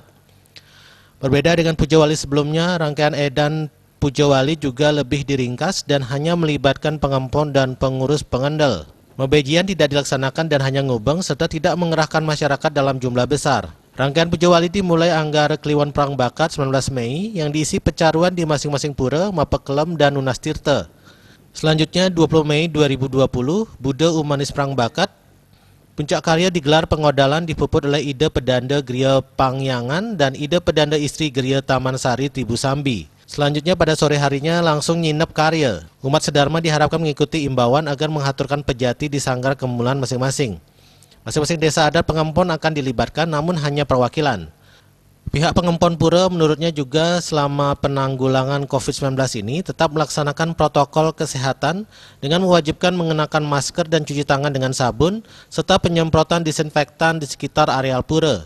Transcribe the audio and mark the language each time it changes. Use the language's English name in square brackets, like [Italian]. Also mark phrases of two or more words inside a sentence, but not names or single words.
[Indonesian] Berbeda dengan Pujawali sebelumnya, rangkaian edan Pujawali juga lebih diringkas dan hanya melibatkan pengempon dan pengurus pengendal. Mebejian tidak dilaksanakan dan hanya ngubeng serta tidak mengerahkan masyarakat dalam jumlah besar. Rangkaian Pujawali dimulai Anggara Kliwon Perang Bakat 19 Mei yang diisi pecaruan di masing-masing pura, Mapekelem, dan Unas Tirta. Selanjutnya 20 Mei 2020, Buddha Umanis Perang Bakat. Puncak karya digelar pengodalan dipuput oleh Ida Pedanda Griya Pangyangan dan Ida Pedanda Istri Griya Taman Sari Tribusambi. Selanjutnya pada sore harinya langsung nyinep karya. Umat sedharma diharapkan mengikuti imbauan agar menghaturkan pejati di sanggar kemulan masing-masing. Masing-masing desa adat pengempon akan dilibatkan namun hanya perwakilan. Pihak pengempon pura menurutnya juga selama penanggulangan COVID-19 ini tetap melaksanakan protokol kesehatan dengan mewajibkan mengenakan masker dan cuci tangan dengan sabun serta penyemprotan disinfektan di sekitar areal pura.